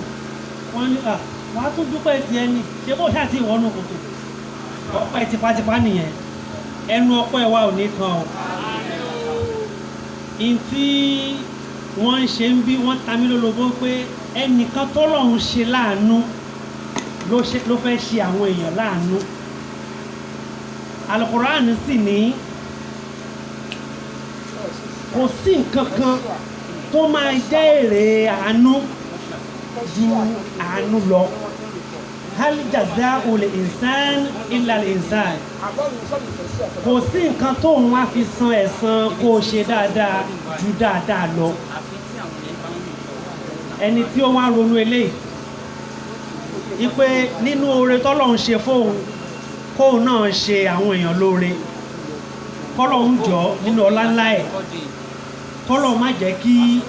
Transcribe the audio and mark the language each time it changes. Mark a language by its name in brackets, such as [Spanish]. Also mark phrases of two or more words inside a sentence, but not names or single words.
[Yoruba] Wọ́n ní wọ́n á tún dúpẹ́ ti ẹni ṣé bó ṣáà ti ìwọ́nù kòtò ọpẹ́ tipátipá nìyẹn ẹnu ọpẹ́ wa ò ní kan o ìtí wọ́n ń ṣe ń bí wọ́n ta mí lólobó pé ẹnìkan tọ́lọ́run ṣe láàánú ló fẹ́ ṣe àwọn èèyàn láàánú Al-Qur'an sì ní kò sí nǹkan kan tó máa jẹ́ èrè àánú ju àánú lọ [Arabic] هل جزاء للإنسان إلا الإنسان [Yoruba] kò sí nǹkan tó ń wá fi san ẹ̀san kó o ṣe dáadáa ju dáadáa lọ ẹni tí ó wá ronú eléyìí ipe nínú oore tọ́lọ́run ṣe fóun kóun náà ṣe àwọn èèyàn lóore kọ́lọ́run jọ nínú ọlá ńlá ẹ̀ kọ́lọ́run má jẹ́ kí